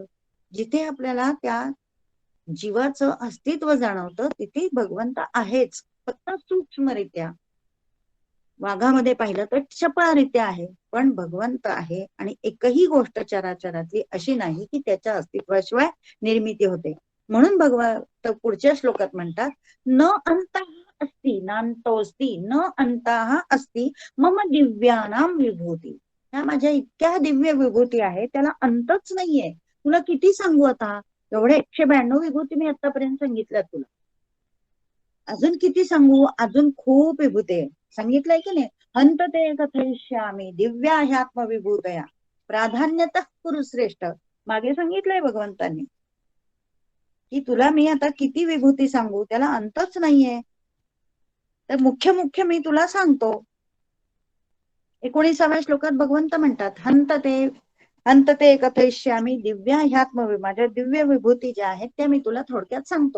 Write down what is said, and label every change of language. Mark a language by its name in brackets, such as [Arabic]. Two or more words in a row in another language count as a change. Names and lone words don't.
[Marathi] जिथे आपल्याला त्या जीवाचं अस्तित्व जाणवतं तिथे भगवंत आहेच, फक्त सूक्ष्मरित्या. वाघामध्ये पाहिलं तर चपळारित्या आहे, पण भगवंत आहे. आणि एकही गोष्ट चराचरातली अशी नाही की त्याच्या अस्तित्वाशिवाय निर्मिती होते. म्हणून भगवंत पुढच्या श्लोकात म्हणतात, [Sanskrit] न अंतः अस्ति नान्तोऽस्ति न अंतः अस्ति मम दिव्यानां विभूती. [Marathi] ह्या माझ्या इतक्या दिव्य विभूती आहे, त्याला अंतच नाहीये. तुला किती सांगू आता? एवढे 192 विभूती मी आतापर्यंत सांगितल्या तुला. अजून किती सांगू? अजून खूप विभूते सांगितलंय की नाही. [Sanskrit] हंत ते कथयिष्यामि दिव्या ह्यात्म विभूतया प्राधान्यतः कुरु श्रेष्ठ. [Marathi] मागे सांगितलंय भगवंतांनी की तुला मी आता किती विभूती सांगू, त्याला अंतच नाहीये. तर मुख्य मी तुला सांगतो. 19व्या श्लोकात भगवंत म्हणतात, [Sanskrit] हंत ते कथयिष्यामि दिव्या ह्यात्म, [Marathi] माझ्या दिव्य विभूती ज्या आहेत त्या मी तुला थोडक्यात सांगतो.